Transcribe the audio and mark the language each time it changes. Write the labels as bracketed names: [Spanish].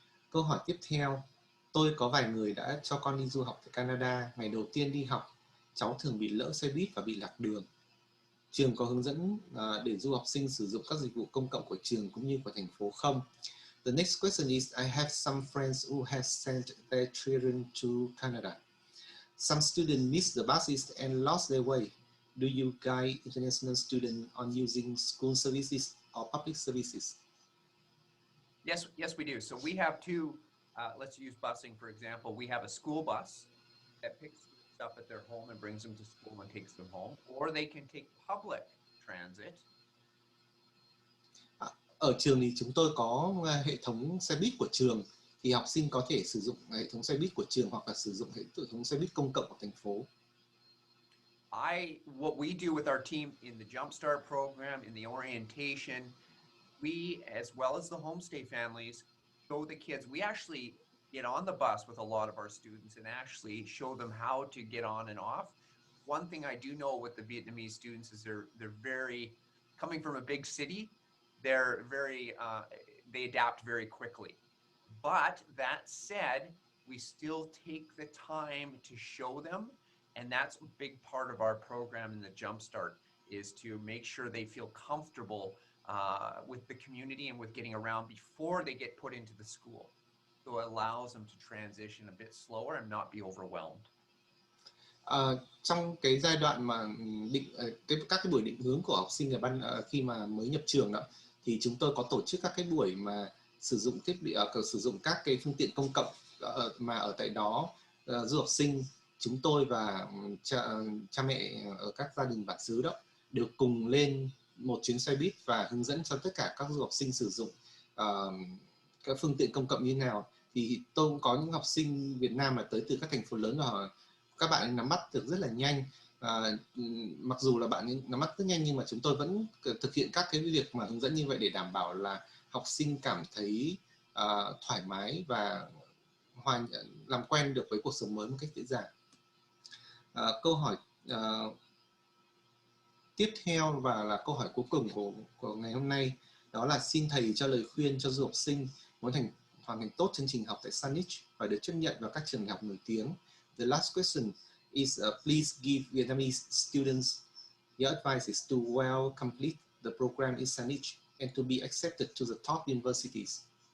[Vietnamese] Câu hỏi tiếp theo, tôi có vài người đã cho con đi du học tại Canada. Ngày đầu tiên đi học, cháu thường bị lỡ xe buýt và bị lạc đường. Trường có hướng dẫn để du học sinh sử dụng các dịch vụ công cộng của trường cũng như của thành phố không? [English] The next question is, I have some friends who have sent their children to Canada. Some students missed the buses and lost their way. Do you guide international students on using school services or public services? Yes, we do. So we have two, let's use busing, for example. We have a school bus that picks students up at their home and brings them to school and takes them home, or they can take public transit. [Vietnamese] Ở trường thì chúng tôi có hệ thống xe buýt của trường, thì học sinh có thể sử dụng hệ thống xe buýt của trường hoặc là sử dụng hệ thống xe buýt công cộng của thành phố. [English] What we do with our team in the Jumpstart program, in the orientation, we, as well as the homestay families, show the kids. We actually get on the bus with a lot of our students and actually show them how to get on and off. One thing I do know with the Vietnamese students is they're very, coming from a big city, they're very, they adapt very quickly. But that said, we still take the time to show them, and that's a big part of our program in the Jumpstart, is to make sure they feel comfortable with the community and with getting around before they get put into the school. So it allows them to transition a bit slower and not be overwhelmed. [Vietnamese] Trong cái giai đoạn mà các cái buổi định hướng của học sinh khi mà mới nhập trường đó, thì chúng tôi có tổ chức các cái buổi mà sử dụng thiết bị, sử dụng các cái phương tiện công cộng, mà ở tại đó du học sinh chúng tôi và cha mẹ ở các gia đình bản xứ đó đều cùng lên một chuyến xe buýt và hướng dẫn cho tất cả các du học sinh sử dụng các phương tiện công cộng như nào. Thì tôi cũng có những học sinh Việt Nam mà tới từ các thành phố lớn và các bạn nắm bắt được rất là nhanh. Mặc dù là bạn nắm bắt rất nhanh nhưng mà chúng tôi vẫn thực hiện các cái việc mà hướng dẫn như vậy để đảm bảo là học sinh cảm thấy thoải mái và làm quen được với cuộc sống mới một cách dễ dàng. Câu hỏi tiếp theo và là câu hỏi cuối cùng của ngày hôm nay, đó là xin thầy cho lời khuyên cho du học sinh muốn hoàn thành tốt chương trình học tại Saanich và được chấp nhận vào các trường đại học nổi tiếng. [English] The last question is please give Vietnamese students your advice to well complete the program in Saanich and to be accepted to the top universities.